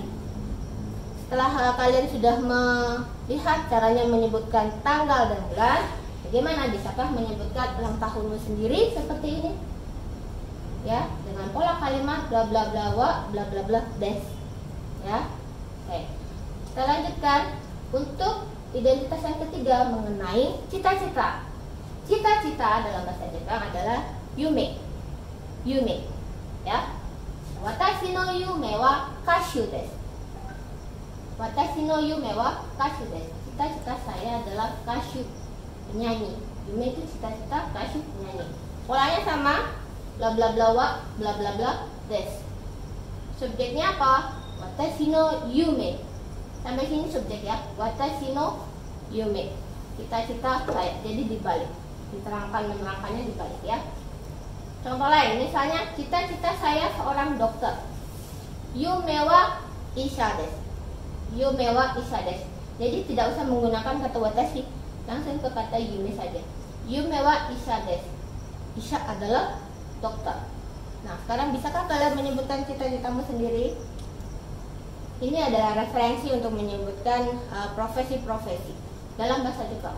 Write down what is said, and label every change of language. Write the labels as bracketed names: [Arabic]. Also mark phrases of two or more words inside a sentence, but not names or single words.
[Indonesian] Setelah kalian sudah melihat caranya menyebutkan tanggal dan bulan, bagaimana bisakah menyebutkan ulang tahunmu sendiri seperti ini? Ya, dengan pola kalimat bla bla bla wa bla bla bla des. Ya. Oke. Kita lanjutkan untuk identitas yang ketiga mengenai cita-cita. Cita-cita dalam bahasa Jepang adalah yume. Yume. Ya. [Japanese] 私の夢は歌手です. 私の夢は歌手です. [Indonesian] Cita-cita saya adalah kashu, penyanyi. Yume itu cita-cita, kashu penyanyi. Polanya sama, bla bla bla wa bla bla bla des. Subjeknya apa? [Japanese] 私の夢. [Indonesian] Sampai sini subjek ya. [Japanese] 私の夢. [Indonesian] Cita-cita saya. Jadi dibalik. Menerangkannya dibalik ya. Contoh lain, misalnya cita-cita saya seorang dokter. [Japanese] 夢は医者です。夢は医者です. [Indonesian] Jadi tidak usah menggunakan kata watashi, langsung ke kata yume saja. [Japanese] 夢は医者です. [Indonesian] Isha adalah dokter. Nah, sekarang bisakah kalian menyebutkan cita-citamu sendiri? Ini adalah referensi untuk menyebutkan profesi-profesi dalam bahasa Jepang.